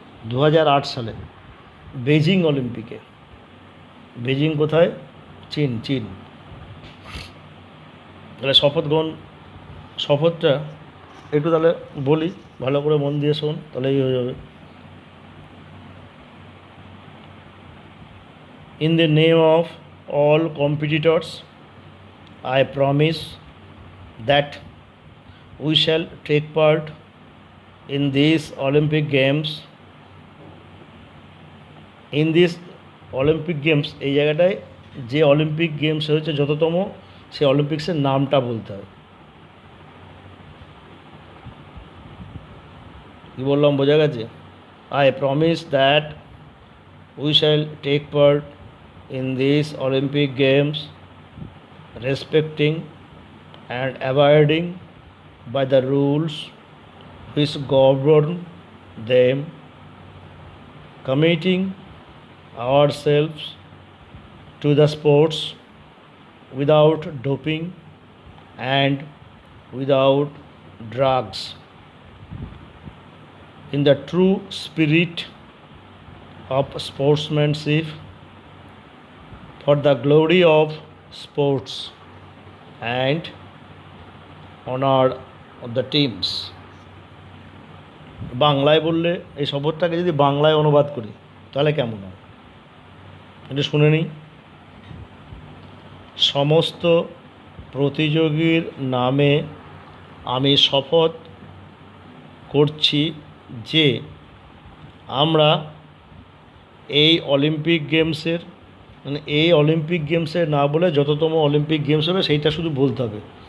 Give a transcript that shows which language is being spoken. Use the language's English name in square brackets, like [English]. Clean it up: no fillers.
[Bangla] 2008 সালে বেজিং অলিম্পিকে। বেজিং কোথায়? চীন। তাহলে শপথটা একটু তাহলে বলি, ভালো করে মন দিয়ে শোন, তাহলেই হয়ে যাবে। [English] In the name of all competitors, I promise that we shall take part in these Olympic Games. In these Olympic Games, [Bangla] এই জায়গাটায় যে অলিম্পিক গেমস হয়েছে যততম, সেই অলিম্পিক্সের নামটা বলতে হয়। কি বললাম, বোঝা গেছে? [English] I promise that we shall take part in these Olympic Games, respecting and abiding by the rules which govern them, committing ourselves to the sports without doping and without drugs, in the true spirit of sportsmanship, for the glory of sports and honor of the teams. [Bangla] বাংলায় বললে, এই শপথটাকে যদি বাংলায় অনুবাদ করি তাহলে কেমন হয় এটা শুনে নিই। সমস্ত প্রতিযোগীর নামে আমি শপথ করছি যে আমরা এই অলিম্পিক গেমসের, মানে এই অলিম্পিক গেমসে না বলে যততম অলিম্পিক গেমস হবে সেইটা শুধু বলতে হবে।